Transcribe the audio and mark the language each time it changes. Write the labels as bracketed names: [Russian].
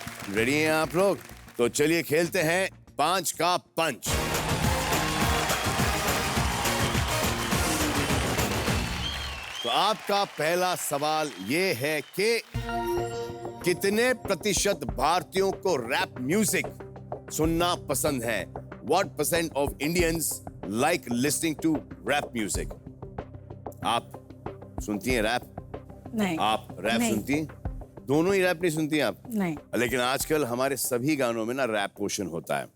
[Hindi] Ready हैं आप लोग? तो चलिए खेलते हैं 5 का पंच। तो आपका पहला सवाल ये है कि कितने प्रतिशत भारतीयों को रैप म्यूजिक सुनना पसंद है? [English] What % of Indians like listening to rap music? [Hindi] आप सुनती हैं रैप? नहीं। आप रैप नहीं। सुनती हैं? दोनों ही रैप नहीं सुनती हैं आप? नहीं। लेकिन आजकल हमारे सभी गानों में ना रैप पोर्शन होता है।